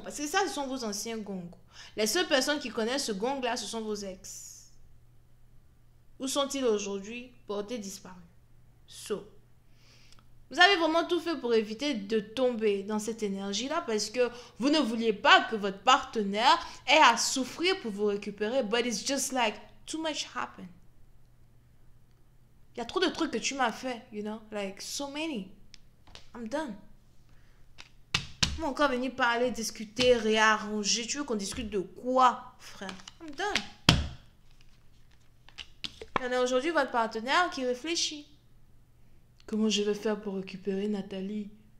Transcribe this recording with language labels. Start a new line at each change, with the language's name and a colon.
French: Parce que ça, ce sont vos anciens gongs. Les seules personnes qui connaissent ce gong là, ce sont vos ex. Où sont-ils aujourd'hui? Portés disparus. So. Vous avez vraiment tout fait pour éviter de tomber dans cette énergie-là parce que vous ne vouliez pas que votre partenaire ait à souffrir pour vous récupérer.
English: But it's just like, too much happened.
French: Il y a trop de trucs que tu m'as fait,
English: you know? Like, so many. I'm done.
French: On va encore venir parler, discuter, réarranger. Tu veux qu'on discute de quoi, frère?
English: I'm done.
French: Il y en a aujourd'hui votre partenaire qui réfléchit. Comment je vais faire pour récupérer Nathalie?